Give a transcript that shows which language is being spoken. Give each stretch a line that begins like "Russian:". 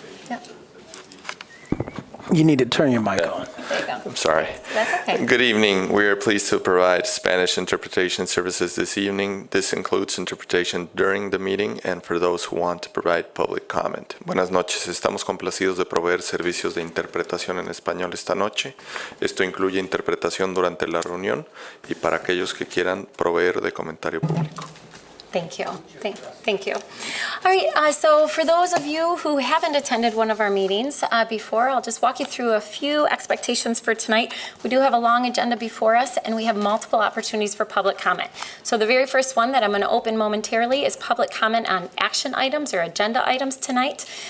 English: Yep, You need to turn your mic on. there you go. I'm sorry. That's okay. Good evening. We are pleased to provide Spanish interpretation services this evening. This includes interpretation during the meeting and for those who want to provide public comment.
Spanish: Buenas noches. Estamos complacidos de proveer servicios de interpretación en español esta noche. Esto incluye interpretación durante la reunión y para aquellos que quieran proveer de comentario público.
English: Thank you. Thank you. All right, so for those of you who haven't attended one of our meetings before, I'll just walk you through a few expectations for tonight. We do have a long agenda before us, and we have multiple opportunities for public comment. So the very first one that I'm going to open momentarily is public comment on action items or agenda items tonight.